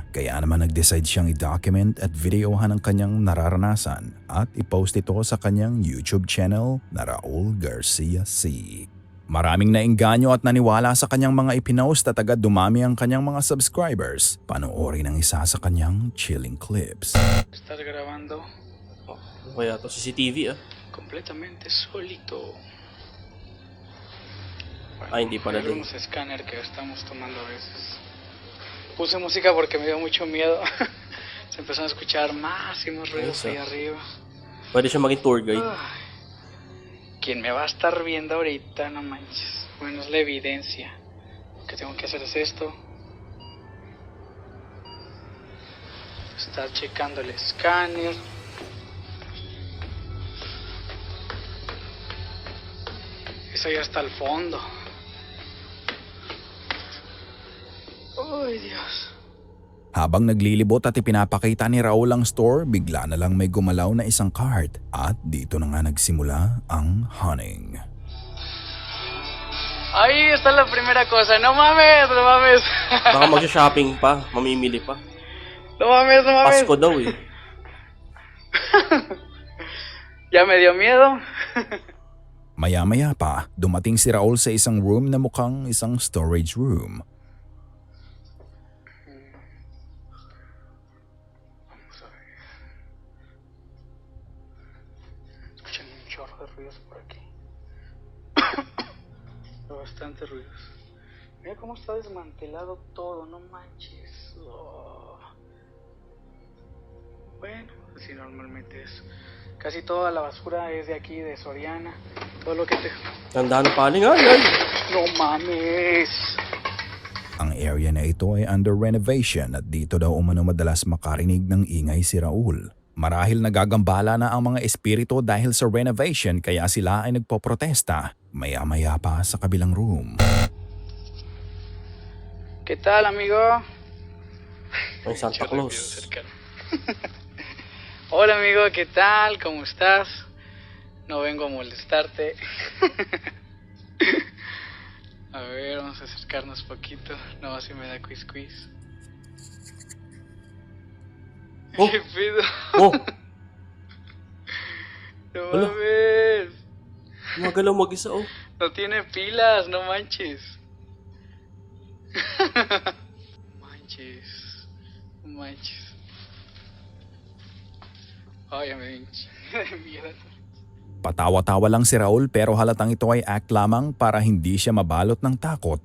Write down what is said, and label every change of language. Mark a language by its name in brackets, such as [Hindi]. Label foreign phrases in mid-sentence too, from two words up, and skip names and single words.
[Filipino] Kaya naman nag-decide siyang i-document at videohan ang kanyang nararanasan at i-post ito sa kanyang YouTube channel na Raul Garcia C. Maraming naengganyo at naniwala sa kanyang mga ipinost at agad dumami ang kanyang mga subscribers. Panoorin ang isa sa kanyang [English] chilling clips. [Spanish] Estás grabando [Filipino] Kaya to CCTV [Spanish] completamente solito. [Filipino] Ay, hindi pala [Spanish] Hay [Filipino] din. [Spanish] unos escáner que estamos tomando a veces. Puse música porque me dio mucho miedo. Se empezaron a escuchar más y más ruidos Eso. ahí arriba. [Filipino] Pwede siya maging tour guide. [Spanish] Ay, ¿quién me va a estar viendo ahorita? No manches. Bueno, es la evidencia. Lo que tengo que hacer es esto. Estar checando el escáner. Eso ya está al fondo. Ay, Dios. [Filipino] Habang naglilibot at ipinapakita ni Raul ang store, bigla na lang may gumalaw na isang cart at dito na nga nagsimula ang hunting. [Spanish] Ahí está la primera cosa. No mames, no mames. [Filipino] Baka mag-shopping pa, mamimili pa. [Spanish] No mames, no mames. [Filipino] Pasko daw eh. [Spanish] Ya me dio miedo. [Filipino] Maya-maya pa, dumating si Raul sa isang room na mukhang isang [English] storage room. [Spanish] Vamos a ver. Escuchan un chorro de ruidos por aquí. Bastante ruidos. Mira cómo está desmantelado todo, no manches. Oh. Bueno, así normalmente es. Casi toda la basura es de aquí, de Soriana. Todo lo que te... [Filipino] Tandaan ng paling, ay! [Spanish] No mames. [Filipino] Ang area na ito ay [English] under renovation [Filipino] at dito daw umano madalas makarinig ng ingay si Raul. Marahil nagagambala na ang mga espiritu dahil sa renovation kaya sila ay nagpoprotesta. Maya-maya pa sa kabilang room. [Spanish] ¿Qué tal, amigo? Ay, Santa Claus. Hola, amigo, ¿qué tal? ¿Cómo estás? No vengo a molestarte. A ver, vamos a acercarnos poquito. No, así me da quiz. Oh. ¿Qué pedo? Oh, No Hola. mames. [Filipino] magalaw mag-isa oh. [Spanish] No tiene pilas, no manches. Manches. Ay, ya me dio un chingo de miedo. [Filipino] Patawa-tawa lang si Raul pero halatang ito ay act lamang para hindi siya mabalot ng takot.